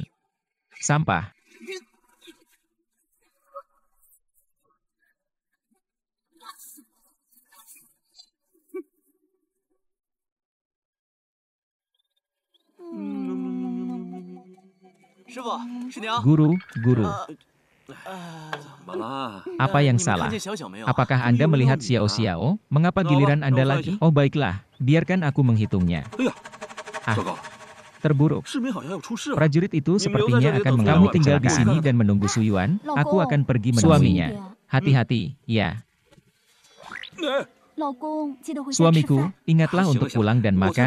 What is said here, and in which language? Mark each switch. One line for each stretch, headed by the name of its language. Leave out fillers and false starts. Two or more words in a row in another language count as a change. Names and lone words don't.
Indonesian: Sampah. Guru. Apa yang salah? Apakah Anda melihat Xiao? Mengapa giliran Anda lagi? Oh baiklah, biarkan aku menghitungnya. Terburuk.
Chinese: 士兵好像要出事了。
Indonesian: Prajurit itu sepertinya akan mengalami Kamu tinggal di kecelakaan. sini dan menunggu Suyuan. Aku akan pergi menemuinya. Hati-hati, ya. Suamiku, ingatlah untuk pulang dan makan.